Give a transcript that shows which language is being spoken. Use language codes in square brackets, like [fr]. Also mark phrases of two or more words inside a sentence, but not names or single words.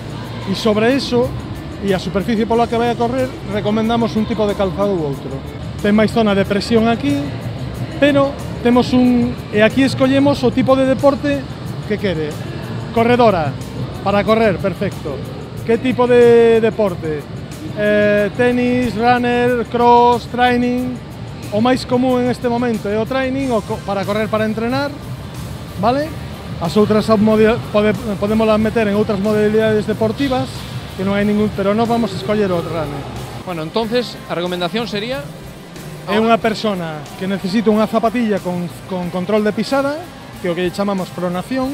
[gl] E sobre eso, e a superficie pola que vai a correr, recomendamos un tipo de calzado ou outro. Ten máis zona de presión aquí, pero temos e aquí escollemos o tipo de deporte que quere. Corredora, para correr, perfecto. Que tipo de deporte? Tenis, [en] runner, cross, training. [gl] O máis común en este momento é o training, para correr, para entrenar, vale? As outras podémolas meter en outras modalidades deportivas, que non hai ningún, pero non vamos a escoller o runner. [es] Bueno, entonces, [gl] a recomendación sería? É unha persona que necesita unha zapatilla con control de pisada, que é o que chamamos pronación.